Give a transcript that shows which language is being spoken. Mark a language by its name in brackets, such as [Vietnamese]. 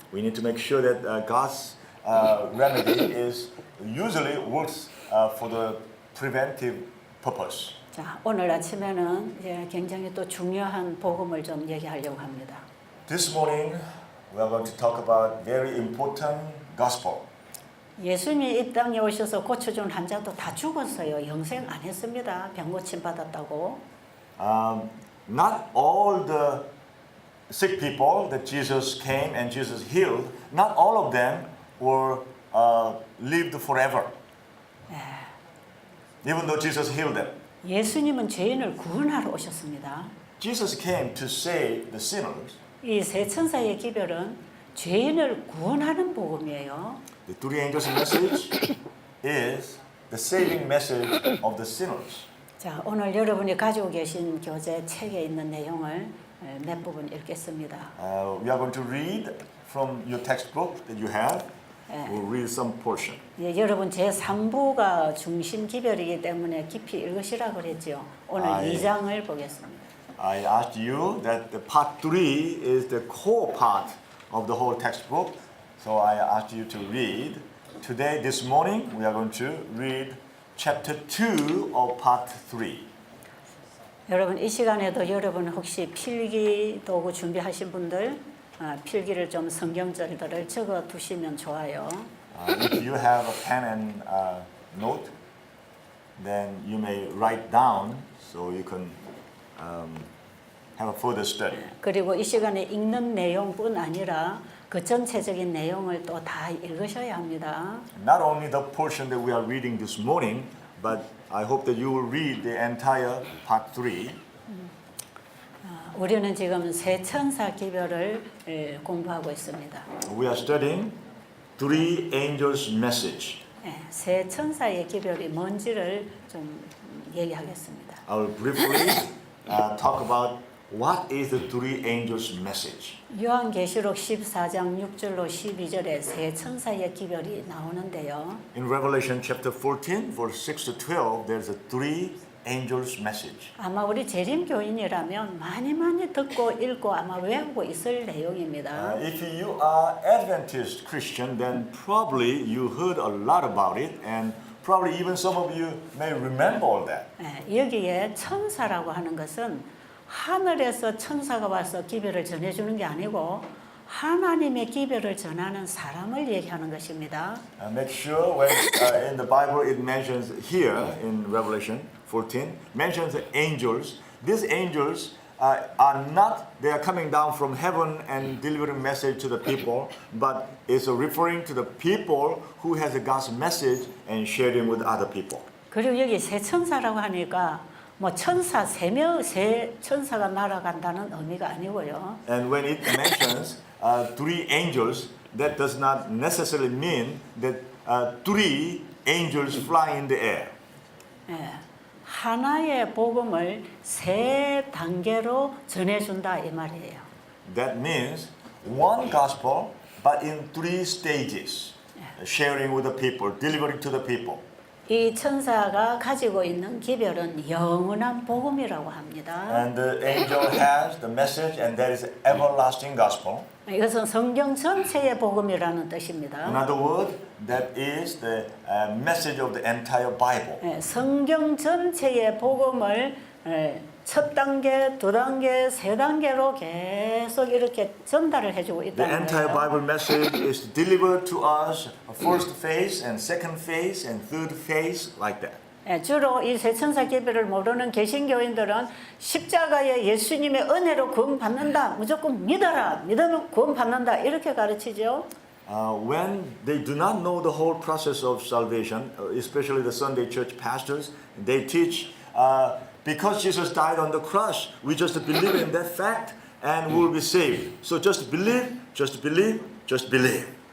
[English] We need to make sure that God's remedy is usually works for the preventive purpose. [Korean] 자, 오늘 아침에는 이제 굉장히 또 중요한 복음을 좀 얘기하려고 합니다. [English] This morning we are going to talk about very important gospel. [Korean] 예수님이 이 땅에 오셔서 고쳐준 환자도 다 죽었어요. 영생 안 했습니다. 병 고침 받았다고. [English] Not all the sick people that Jesus came and Jesus healed, not all of them were lived forever. Even though Jesus healed them. [Korean] 예수님은 죄인을 구원하러 오셨습니다. [English] Jesus came to save the sinners. [Korean] 이 세 천사의 기별은 죄인을 구원하는 복음이에요. [English] The three angels' message is the saving message of the sinners. [Korean] 자, 오늘 여러분이 가지고 계신 교재 책에 있는 내용을 몇 부분 읽겠습니다. [English] We are going to read from your textbook that you have. We'll read some portion. [Korean] 예, 여러분 제 3부가 중심 기별이기 때문에 깊이 읽으시라 그랬죠. 오늘 아, 예. 2장을 보겠습니다. [English] I asked you that the part 3 is the core part of the whole textbook. So I asked you to read. Today, this morning, we are going to read chapter 2 of part 3. [Korean] 여러분 이 시간에도 여러분 혹시 필기 도구 준비하신 분들 필기를 좀 성경절들을 적어 두시면 좋아요. [English] If you have a pen and note, then you may write down so you can have a further study. [Korean] 그리고 이 시간에 읽는 내용뿐 아니라 그 전체적인 내용을 또 다 읽으셔야 합니다. [English] Not only the portion that we are reading this morning, but I hope that you will read the entire part 3. [Korean] 우리는 지금 세 천사 기별을 공부하고 있습니다. [English] We are studying three angels' message. [Korean] 세 천사의 기별이 뭔지를 좀 얘기하겠습니다. [English] I will briefly talk about what is the three angels' message. [Korean] 요한계시록 14장 6절로 12절에 세 천사의 기별이 나오는데요. [English] In Revelation chapter 14, verse 6 to 12, there's a three angels' message. [Korean] 아마 우리 재림교인이라면 많이 듣고 읽고 아마 외우고 있을 내용입니다. [English] If you are Adventist Christian, then probably you heard a lot about it, and probably even some of you may remember all that. [Korean] 여기에 천사라고 하는 것은 하늘에서 천사가 와서 기별을 전해주는 게 아니고 하나님의 기별을 전하는 사람을 얘기하는 것입니다. [English] Make sure when in the Bible it mentions here in Revelation 14 mentions the angels. These angels are not they are coming down from heaven and delivering message to the people, but it's referring to the people who has God's message and sharing with other people. [Korean] 그리고 여기 세 천사라고 하니까 뭐 천사 세 천사가 날아간다는 의미가 아니고요. [English] And when it mentions three angels, that does not necessarily mean that three angels fly in the air. [Korean] 하나의 복음을 세 단계로 전해준다 이 말이에요. [English] That means one gospel, but in three stages, sharing with the people, delivering to the people. [Korean] 이 천사가 가지고 있는 기별은 영원한 복음이라고 합니다. [English] And the angel has the message, and that is everlasting gospel. [Korean] 이것은 성경 전체의 복음이라는 뜻입니다. [English] In other words, that is the message of the entire Bible. [Korean] 성경 전체의 복음을 첫 단계, 두 단계, 세 단계로 계속 이렇게 전달을 해주고 [English] The [Korean] 있다는 [English] entire [Korean] 거예요. [English] Bible message is delivered to us first phase and second phase and third phase like that. [Korean] 주로 이 세 천사 기별을 모르는 개신교인들은 십자가에 예수님의 은혜로 구원받는다. 무조건 믿어라. 믿으면 구원받는다. 이렇게 가르치죠. [English] When they do not know the whole process of salvation, especially the Sunday church pastors, they teach because Jesus died on the cross, we just believe in that fact and we will be saved. So just believe, just believe, just believe.